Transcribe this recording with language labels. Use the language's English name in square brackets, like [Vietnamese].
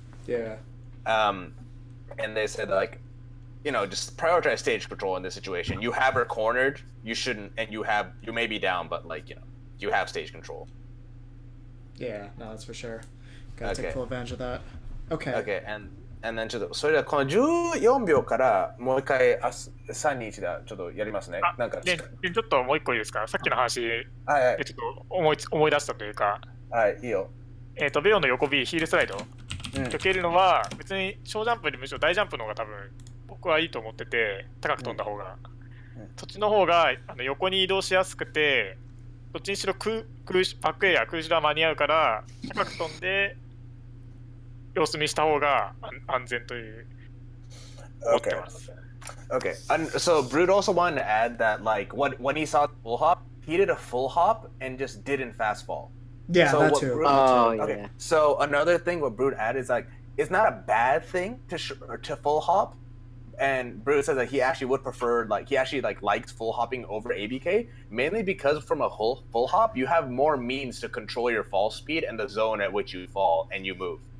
[English] Yeah. And they said like, just prioritize stage control in this situation. You have her cornered. You shouldn't, and you may be down, but like you have stage control. Yeah. No, that's for sure. Gotta take full advantage of that. Okay. Okay, and then [Japanese] ちょっとそれではこの14秒からもう一回3、2、1でちょっとやりますね。なんかちょっともう一個いいですか？さっきの話でちょっと思い出したというか。はい、いいよ。ベオの横 B ヒールスライド避けるのは別に小ジャンプよりむしろ大ジャンプの方が多分僕はいいと思ってて、高く飛んだ方が、そっちの方が横に移動しやすくて、どっちにしろバックエア空中は間に合うから高く飛んで様子見した方が安全という思ってます。 [English] Okay. So Brood also wanted to add that like when he saw the full hop, he did a full hop and just didn't fast fall. Yeah, so that too. Okay. Yeah. So another thing what Brood added is like it's not a bad thing to full hop, and Brood says that he actually would prefer he actually likes full hopping over ABK mainly because from a full hop you have more means to control your fall speed and the zone at which you fall and you move.